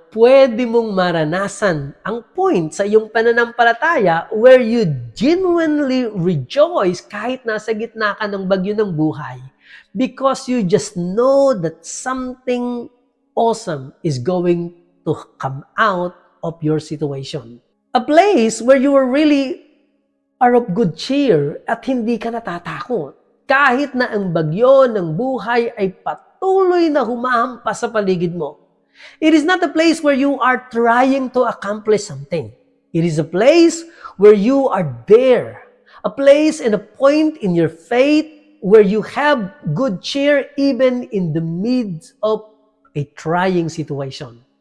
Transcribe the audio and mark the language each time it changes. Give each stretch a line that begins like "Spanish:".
Filipino: pwede mong maranasan ang point sa iyong pananampalataya
English: where you genuinely rejoice
Filipino: kahit nasa gitna ka ng bagyo ng buhay
English: because you just know that something awesome is going to come out of your situation. A place where you are really are of good cheer
Filipino: at hindi ka natatakot. Kahit na ang bagyo ng buhay ay patuloy na humahampas sa paligid mo.
English: It is not a place where you are trying to accomplish something. It is a place where you are there. A place and a point in your faith where you have good cheer even in the midst of a trying situation.